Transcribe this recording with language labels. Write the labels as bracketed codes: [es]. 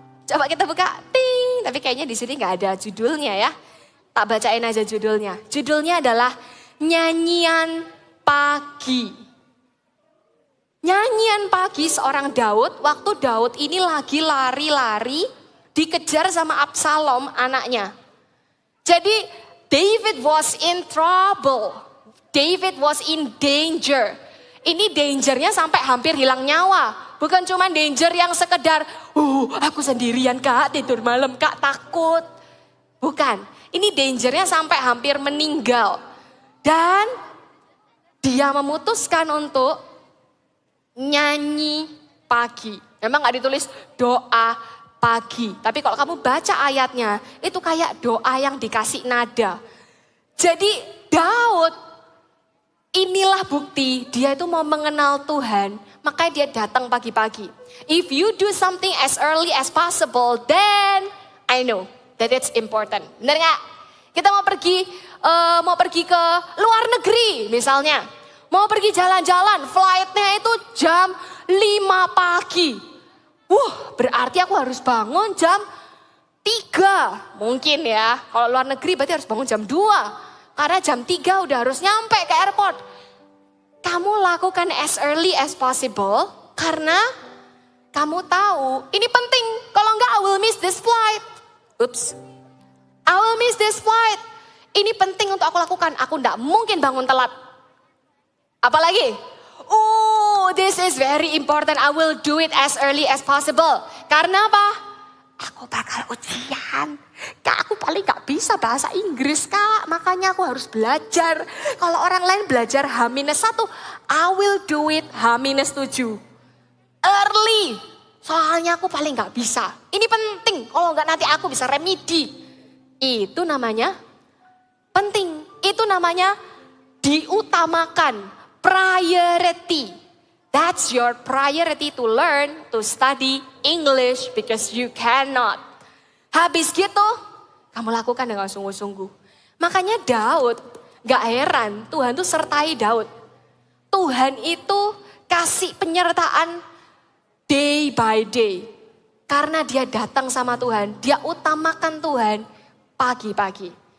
[id] Coba kita buka. Ting. Tapi kayaknya di sini nggak ada judulnya ya. Tak bacain aja judulnya. Judulnya adalah Nyanyian Pagi. Nyanyian pagi seorang Daud. Waktu Daud ini lagi lari-lari. Dikejar sama Absalom anaknya. Jadi [en] David was in trouble. David was in danger. [id] Ini dangernya sampai hampir hilang nyawa. Bukan cuma danger yang sekedar, aku sendirian kak, tidur malam kak, takut. Bukan, ini dangernya sampai hampir meninggal. Dan dia memutuskan untuk nyanyi pagi. Memang gak ditulis doa pagi. Tapi kalau kamu baca ayatnya, itu kayak doa yang dikasih nada. Jadi Daud, inilah bukti dia itu mau mengenal Tuhan. Makanya dia datang pagi-pagi. [en] If you do something as early as possible, then I know that it's important. [id] Benar nggak? Kita mau pergi ke luar negeri misalnya. Mau pergi jalan-jalan, flightnya itu jam 5 pagi. Berarti aku harus bangun jam 3. Mungkin ya, kalau luar negeri berarti harus bangun jam 2. Karena jam 3 udah harus nyampe ke airport. Kamu lakukan [en] as early as possible [id] karena kamu tahu ini penting. Kalau enggak, [en] I will miss this flight. Oops. I will miss this flight. [id] Ini penting untuk aku lakukan. Aku enggak mungkin bangun telat. Apalagi? [en] This is very important. I will do it as early as possible. [id] Karena apa? Aku bakal ujian. Kak, aku paling gak bisa bahasa Inggris kak. Makanya aku harus belajar. Kalau orang lain belajar [en] H-1, I will do it H-7. Early. [id] Soalnya aku paling gak bisa. Ini penting. Kalau gak nanti aku bisa remedi. Itu namanya penting. Itu namanya diutamakan. [en] Priority. That's your priority to learn, to study English because you cannot. [id] Habis gitu, kamu lakukan dengan sungguh-sungguh. Makanya Daud, gak heran Tuhan tuh sertai Daud. Tuhan itu kasih penyertaan [en] day by day. [id] Karena dia datang sama Tuhan, dia utamakan Tuhan pagi-pagi.